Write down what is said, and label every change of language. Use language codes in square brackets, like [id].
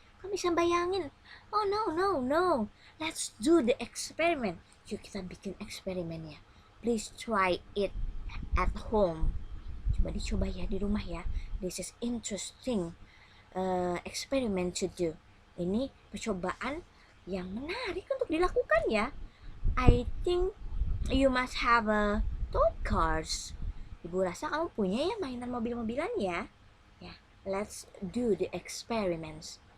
[id] Kamu bisa bayangin. [en] Oh no. Let's do the experiment. [id] Yuk kita bikin eksperimennya. [en] Please try it at home. [id] Coba dicoba ya di rumah ya. [en] This is interesting experiment to do. [id] Ini percobaan yang menarik untuk dilakukan ya. [en] I think you must have a toy cars. [id] Ibu rasa kamu punya ya mainan mobil-mobilan ya. [en] Let's do the experiments.